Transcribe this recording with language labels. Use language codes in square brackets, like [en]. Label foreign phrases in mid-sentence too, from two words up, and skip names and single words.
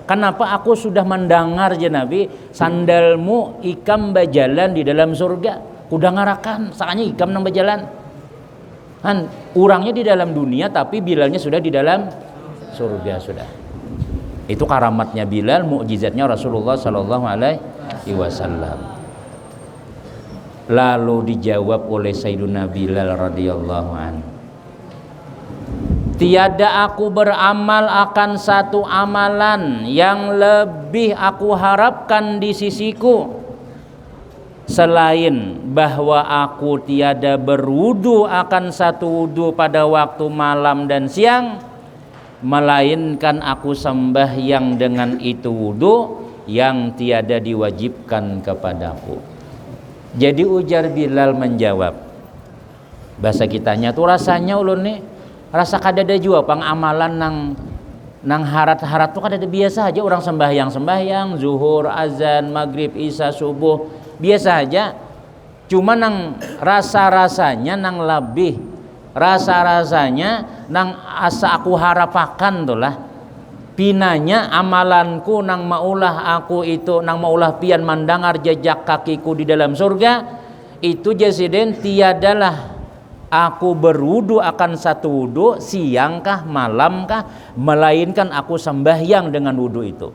[bjn] Kenapa aku sudah mendengar ya Nabi, sandalmu ikam berjalan di dalam surga. Kuda ngarakan, saatnya ikam nang berjalan. Orangnya di dalam dunia tapi Bilalnya sudah di dalam surga sudah. [id] Itu karamatnya Bilal, mukjizatnya Rasulullah [ar] صلى الله عليه وسلم. [id] Lalu dijawab oleh Sayyiduna Bilal [ar] رضي الله عنه, [id] Tiada aku beramal akan satu amalan yang lebih aku harapkan di sisiku selain bahwa aku tiada berwudu akan satu wudu pada waktu malam dan siang, melainkan aku sembahyang dengan itu wudu yang tiada diwajibkan kepadaku. [bjn] Jadi ujar Bilal menjawab, bahasa kitanya tuh rasanya ulun nih rasa kadada jua pang amalan nang harat-harat tuh kadada biasa aja orang sembahyang zuhur, azan, maghrib, isya, subuh biasa aja. Cuma nang rasa-rasanya nang lebih rasa-rasanya nang asa aku harapakan tuh lah pinanya amalanku nang maulah aku itu nang maulah pian mandangar jejak kakiku di dalam surga itu jasiden tiadalah aku berwudu akan satu wudu siangkah malamkah melainkan aku sembahyang dengan wudu itu.